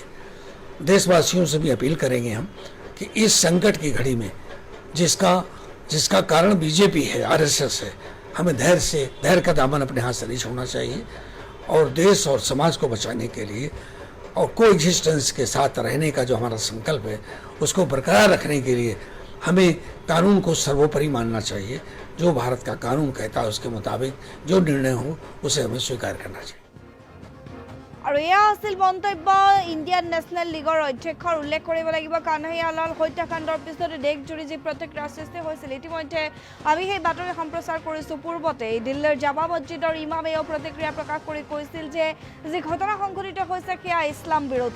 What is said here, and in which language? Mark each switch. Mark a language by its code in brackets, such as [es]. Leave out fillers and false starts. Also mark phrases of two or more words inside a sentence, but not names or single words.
[hi] देशवासियों से भी अपील करेंगे हम कि इस संकट की घड़ी में जिसका कारण बीजेपी है, आरएसएस है, हमें धैर्य का दामन अपने हाथ से नहीं छोड़ना चाहिए और देश और समाज को बचाने के लिए और कोएग्जिस्टेंस के साथ रहने का जो हमारा संकल्प है उसको बरकरार रखने के लिए हमें कानून को सर्वोपरि मानना चाहिए। जो भारत का कानून कहता है उसके मुताबिक जो निर्णय हो उसे हमें स्वीकार करना चाहिए। [as] আৰু এয়া আছিল মন্তব্য ইণ্ডিয়ান নেশ্যনেল লীগৰ অধ্যক্ষৰ। উল্লেখ কৰিব লাগিব কানহাইয়ালাল হত্যাকাণ্ডৰ পিছতে দেশজুৰি যি প্ৰতিক্ৰিয়াৰ সৃষ্টি হৈছিল। ইতিমধ্যে আমি সেই বাতৰি সম্প্ৰচাৰ কৰিছোঁ। পূৰ্বতে দিল্লীৰ জামা মছজিদৰ ইমামেও প্ৰতিক্ৰিয়া প্ৰকাশ কৰি কৈছিল যে যি ঘটনা সংঘটিত হৈছে সেয়া ইছলাম বিৰোধী।